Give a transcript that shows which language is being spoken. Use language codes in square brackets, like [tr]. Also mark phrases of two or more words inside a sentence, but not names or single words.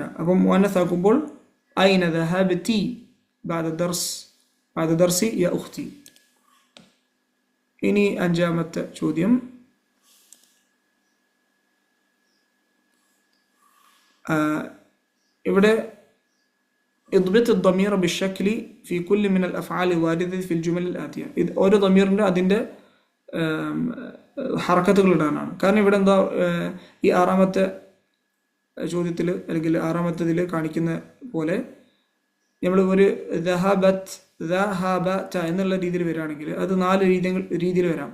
[ml] അപ്പം മുഅന്നസാക്കുമ്പോൾ [ar] أين ذهبتِ بعد الدرس يا أختي. [ml] ഇനി അഞ്ചാമത്തെ ചോദ്യം. [ar] ഇവിടെ اضبط الضمير بالشكل في كل من الأفعال الواردة في الجمل الآتية. [ml] ഇത് ഓരോ ضميറിൻ്റെ അതിൻ്റെ ഹറക്കത്തുകൾ ഇടാനാണ്. കാരണം ഇവിടെ എന്താ, ഈ ആറാമത്തെ ചോദ്യത്തിൽ അല്ലെങ്കിൽ ആറാമത്തതിൽ കാണിക്കുന്ന പോലെ നമ്മൾ ഒരു [ar] ذهبتْ ذهبتَ [ml] എന്നുള്ള രീതിയിൽ വരികയാണെങ്കിൽ അത് 4 രീതിയിൽ വരാം.